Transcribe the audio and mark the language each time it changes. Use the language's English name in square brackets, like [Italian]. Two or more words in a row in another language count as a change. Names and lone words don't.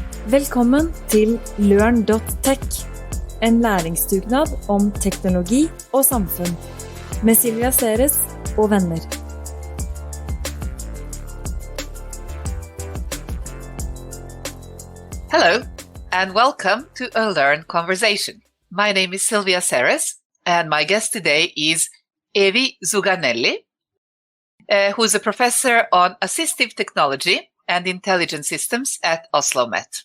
[Norwegian] Velkommen til LØRN.tech, en læringsdugnad om teknologi og samfunn, med Silvija og venner. [English] Hello, and welcome to a LØRN conversation. My name is Silvija, and my guest today is Evi Zouganeli, who is a professor on assistive technology and intelligent systems at OsloMet.